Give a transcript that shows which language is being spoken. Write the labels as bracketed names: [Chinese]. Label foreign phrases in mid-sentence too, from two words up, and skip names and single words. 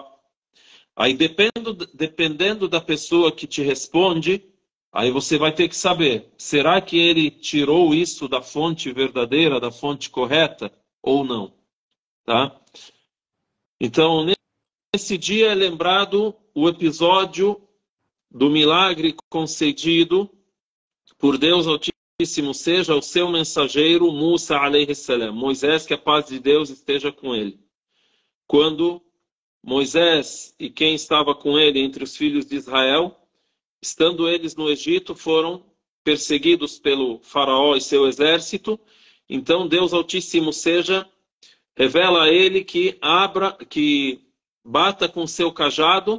[Portuguese] Aí dependendo da pessoa que te responde, aí você vai ter que saber, será que ele tirou isso da fonte verdadeira, da fonte correta, ou não? Tá? Então, nesse dia é lembrado o episódio do milagre concedido por Deus Altíssimo seja o seu mensageiro Musa [Arabic] عليه السلام, [Portuguese] Moisés, que a paz de Deus esteja com ele. Quando Moisés e quem estava com ele entre os filhos de Israel, estando eles no Egito, foram perseguidos pelo faraó e seu exército, então Deus Altíssimo seja revela a ele que bata com seu cajado.